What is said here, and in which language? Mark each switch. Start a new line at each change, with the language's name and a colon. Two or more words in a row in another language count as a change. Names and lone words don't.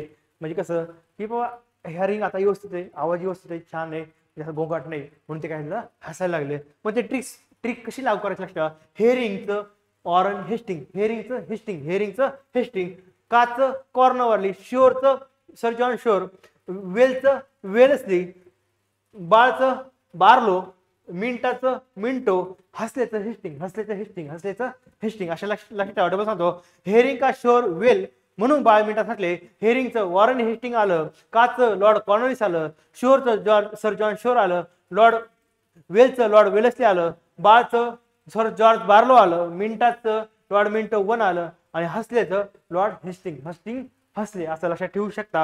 Marathi: म्हणजे कसं की बाबा हेअरिंग आता व्यवस्थित आहे, आवाज व्यवस्थित आहे, छान आहे, त्याचा गोंगाट नाही, म्हणून ते काय झालं, हसायला लागले. मग ते ट्रिक कशी लागू करायची लक्षात, हेरिंगचं ऑरन हेस्टिंग, हेरिंगचं हेस्टिंग, काचं कॉर्नवरली, शोरचं सर जॉन शोर, वेलचं वेलस्ली, बाळचं बार्लो, मिनिटाचं मिंटो, हसलेचं हेस्टिंग अशा लक्षात ठेवा. डबल सांगतो, हेरिंग का शोर वेल म्हणून बाळ मिनिटात हसले. हेरिंगचं वॉरन हेस्टिंग आलं, काचं लॉर्ड कॉर्नलिस आलं, शोरचं सर जॉन शोर आलं, वेलचं लॉर्ड वेलस्ली आलं, बाळचं सर जॉर्ज बार्लो आलं, मिनिटाचं लॉर्ड मिंटो वन आलं आणि हसलेचं लॉर्ड हेस्टिंग हसले, असं लक्षात ठेवू शकता.